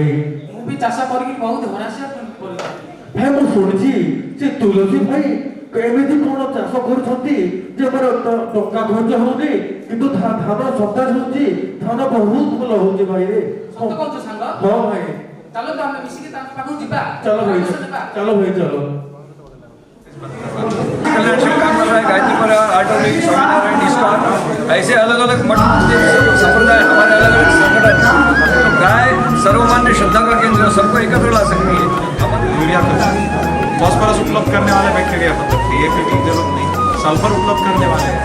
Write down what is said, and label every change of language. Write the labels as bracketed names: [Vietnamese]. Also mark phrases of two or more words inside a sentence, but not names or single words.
[Odia] ମୁଁ ବି ଚାଷ କରିକି ବହୁତ ହରାସିଆ କରିଛି। ଭାଇ ମୁଁ ଶୁଣିଛି ଯେ ତୁଳସୀ ଭାଇ ଏମିତି କଣ ଚାଷ କରୁଛନ୍ତି ଯେ ମୋର ଟଙ୍କା ଖର୍ଚ୍ଚ ହଉନି କିନ୍ତୁ ଧାନ ସତେଜ ହଉଛି ଧାନ ବହୁତ ଭଲ ହଉଛି ଭାଇ ରେ ସତ କହୁଛ ସାଙ୍ଗ? ହଁ ଭାଇ ଚାଲ ତ ଆମେ ମିଶିକି ତାଙ୍କ ପାଖକୁ ଯିବା। [Hindi] चलो भाई [Odia] ଯିବା। [Hindi] चलो भाई चलो कल्याण शिवकांत गायत्री परिवार आटोली स्वामीनारायण इस्कॉन ऐसे अलग अलग मठ संप्रदाय हमारे अलग अलग संगठन तो गाय सर्वमान्य श्रद्धा का केंद्र सबको एकत्र ला सकती है। [English] urea phosphorus [Hindi] उपलब्ध करने वाले बैक्टीरिया मतलब डीएपी की जरूरत नहीं, सल्फर उपलब्ध करने वाले हैं।